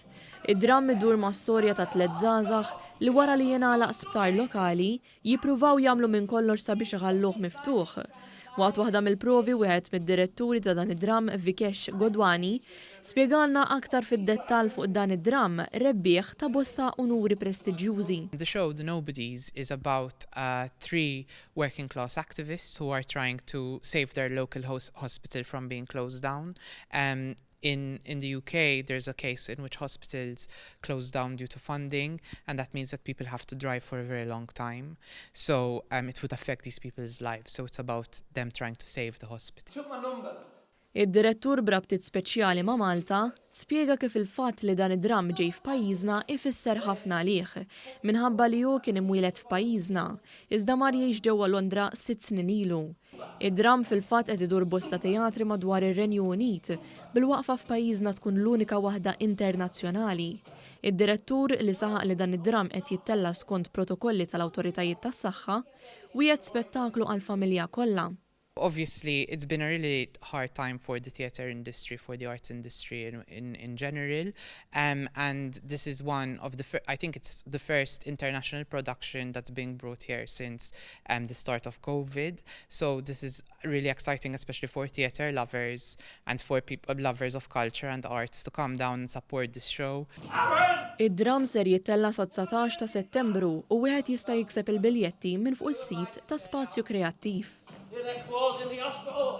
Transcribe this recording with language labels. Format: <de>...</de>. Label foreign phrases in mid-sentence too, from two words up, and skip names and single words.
<mt>Id-dram idur ma' storja ta' tliet żgħażagħ li wara li jingħalaq sptar lokali jippruvaw jagħmlu minn kollox sabiex iħalluh miftuħ. Waqt waħda mill-provi wieħed mid-diretturi ta' dan id-dram Vikesh Godwani spjegalna aktar fid-dettall fuq dan id-dram rebbieħ ta' bosta unuri prestiġjużi.</mt> <en>The show, The Nobodies, is about three working class activists who are trying to save their local hospital from being closed down. In the UK, there's a case in which hospitals close down due to funding, and that means that people have to drive for a very long time. So it would affect these people's lives. So it's about them trying to save the hospital. Took my number.</en> <mt>Id-direttur brabtiet speċjali ma' Malta spjega kif il-fatt li dan id-dram ġej f'pajjiżna ifisser ħafna għalih minħabba li hu kien imwieled f'pajjiżna, iżda mar jgħix ġewwa Londra 6 snin ilu. Id-dram fil-fatt qed idur bosta teatri madwar ir-Renju Unit bil-waqfa f'pajjiżna tkun l-unika waħda internazzjonali. Id-direttur li saħaq li dan id-dram qed jittella skont protokolli tal-awtoritajiet tas-saħħa wieħed spettaklu għall-familja kollha.</mt> <en>Obviously, it's been a really hard time for the theatre industry, for the arts industry in general. And this is one of I think it's the first international production that's being brought here since the start of COVID. So this is really exciting, especially for theatre lovers and for people lovers of culture and arts to come down and support this show.</en> <mt>Id-dram ser jittella sa 19 ta' Settembru u wieħed jista' jikseb il-biljetti minn fuq is-sit ta' Spazju Kreattiv.</mt> <en>The next war's in the hospital.</en>